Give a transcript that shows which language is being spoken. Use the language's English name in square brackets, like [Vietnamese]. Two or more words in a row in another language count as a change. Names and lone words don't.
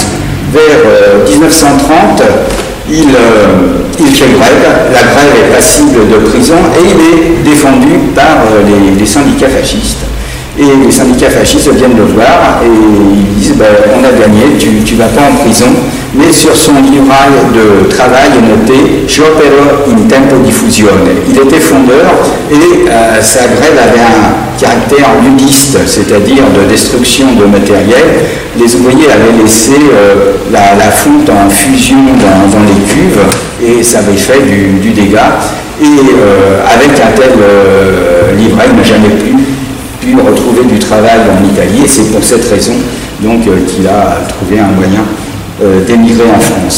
[French] Vers 1930, il fait grève, la grève est passible de prison et il est défendu par les syndicats fascistes. Et les syndicats fascistes viennent le voir et ils disent on a gagné, tu ne vas pas en prison. Mais sur son livret de travail est noté [Italian] Sciopero in tempo di fusione. [French] Il était fondeur et sa grève avait un caractère ludiste, c'est-à-dire de destruction de matériel. Les ouvriers avaient laissé la fonte en fusion dans les cuves et ça avait fait du dégât. Et avec un tel livret, il n'a jamais pu retrouver du travail en Italie, et c'est pour cette raison donc qu'il a trouvé un moyen d'émigrer en France.